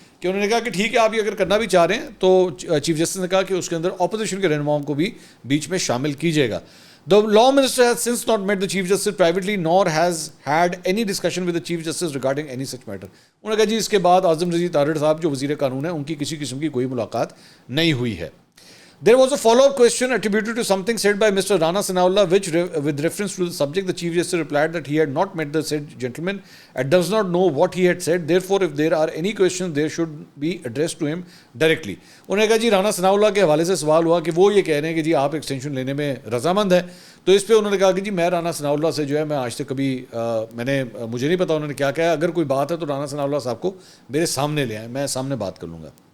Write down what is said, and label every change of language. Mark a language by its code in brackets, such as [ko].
[ur] کہ انہوں نے کہا کہ ٹھیک ہے آپ یہ اگر کرنا بھی چاہ رہے ہیں تو چیف جسٹس نے کہا کہ اس کے اندر اپوزیشن کے رہنماؤں کو بھی بیچ میں شامل کیجیے گا. [en] The law minister has since not met the chief justice privately nor has had any discussion with the chief justice regarding any such matter. [ur] انہوں نے کہا جی اس کے بعد اعظم رضی تارڑ صاحب جو وزیر قانون ہیں ان کی کسی قسم کی کوئی ملاقات نہیں ہوئی ہے. [en] There was a follow-up question attributed to something said by Mr. Rana Sanaullah, which with reference to the subject, the Chief Justice replied that he had not met the said gentleman and does not know what he had said. Therefore, if there are any questions, they should be addressed to him directly. [ur] انہوں نے کہا جی رانا ثناء اللہ کے حوالے سے سوال ہوا کہ وہ یہ کہہ رہے ہیں کہ جی آپ ایکسٹینشن لینے میں رضامند ہیں, تو اس پہ انہوں نے کہا کہ جی میں رانا ثناء اللہ سے جو ہے میں آج تک کبھی مجھے نہیں پتا انہوں نے کیا کہا, اگر کوئی بات ہے تو رانا ثناء اللہ صاحب کو میرے سامنے لے آئیں, میں سامنے بات کر لوں گا.